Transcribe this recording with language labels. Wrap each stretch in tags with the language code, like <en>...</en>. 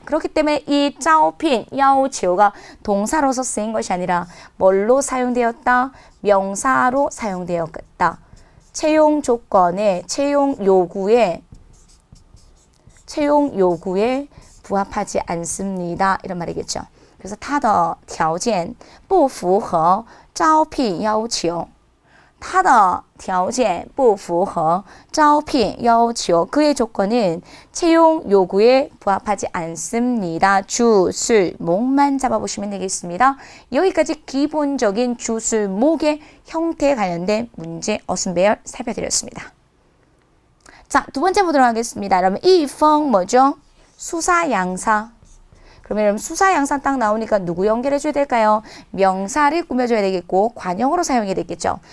<ko>그렇기 때문에 이 招聘, 야오치오가 동사로서 쓰인 것이 아니라 뭘로 사용되었다? 명사로 사용되었다. 채용 조건에, 채용 요구에 부합하지 않습니다. 이런 말이겠죠. 그래서</ko> <zh>他的条件不符合招聘要求他的条件不符合招聘要求</zh> <ko>그의 조건은 채용 요구에 부합하지 않습니다. 주술, 목만 잡아보시면 되겠습니다. 여기까지 기본적인 주술, 목의 형태에 관련된 문제 어순배열 살펴드렸습니다. 자, 두 번째 보도록 하겠습니다. 여러분, 이펑 뭐죠? 수사, 양사. 그러면 여러분 수사, 양사 딱 나오니까 누구 연결해줘야 될까요? 명사를 꾸며줘야 되겠고 관형으로 사용해야 되겠죠.</ko>